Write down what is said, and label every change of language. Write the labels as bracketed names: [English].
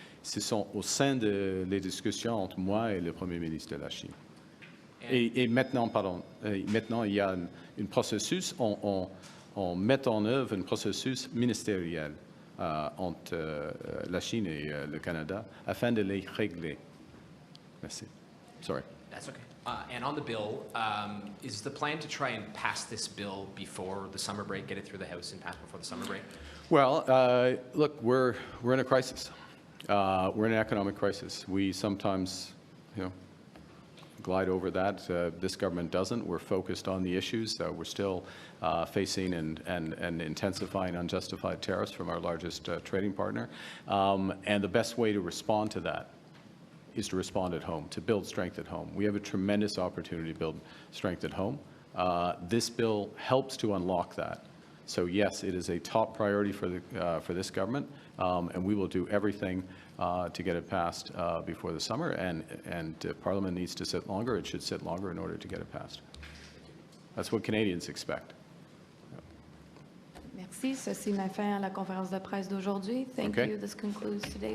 [French] Ce sont au sein des discussions entre moi et le Premier ministre de la Chine. Et maintenant, maintenant, il y a un processus, on met en œuvre un processus ministériel entre la Chine et le Canada afin de les régler. Merci. [English] Sorry. That's okay. And on the bill, is the plan to try and pass this bill before the summer break, get it through the House and pass before the summer break? Well, look, we're in a crisis. We're in an economic crisis. We sometimes, glide over that. This government doesn't. We're focused on the issues. We're still facing and intensifying unjustified tariffs from our largest trading partner. And the best way to respond to that is to respond at home, to build strength at home. We have a tremendous opportunity to build strength at home. This bill helps to unlock that. So yes, it is a top priority for this government, and we will do everything to get it passed before the summer. And Parliament needs to sit longer. It should sit longer in order to get it passed. That's what Canadians expect. [French] Merci. Ceci met fin à la conférence de presse d'aujourd'hui. [English] Thank you. This concludes today's